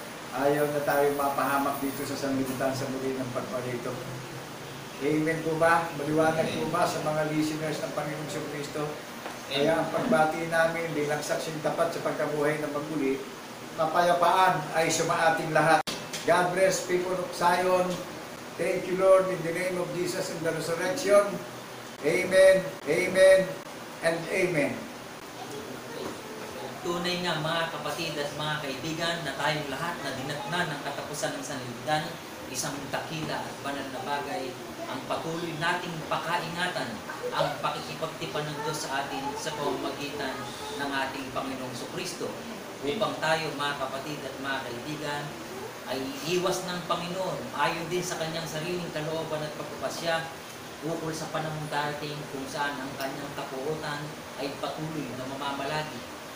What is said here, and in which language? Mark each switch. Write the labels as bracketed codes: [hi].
[tl] Ayaw na tayo mapahamak dito sa sanlibutan sa muli ng pagparito. Amen po ba? Maliwanag po ba sa mga listeners ng Panginoong Kristo? Kaya ang pagbati namin bilang saksing tapat sa pagkabuhay ng maguli, kapayapaan ay sumaating lahat. [en] God bless people of Zion. Thank you, Lord, in the name of Jesus and the resurrection. Amen, amen, and amen. [tl] Tunay nga mga kapatid at mga kaibigan na tayong lahat na dinatnan ng katapusan ng sanlibutan, isang dakila at banal na bagay ang patuloy nating pakaingatan ang pakikipagtipan ng Diyos sa atin sa pamamagitan ng ating Panginoong Kristo upang tayo mga kapatid at mga kaibigan ay iwas ng Panginoon ayon din sa kanyang sariling kalooban at pagpapasya ukol sa panahong darating kung saan ang kanyang kapuotan ay patuloy na mamamalagi.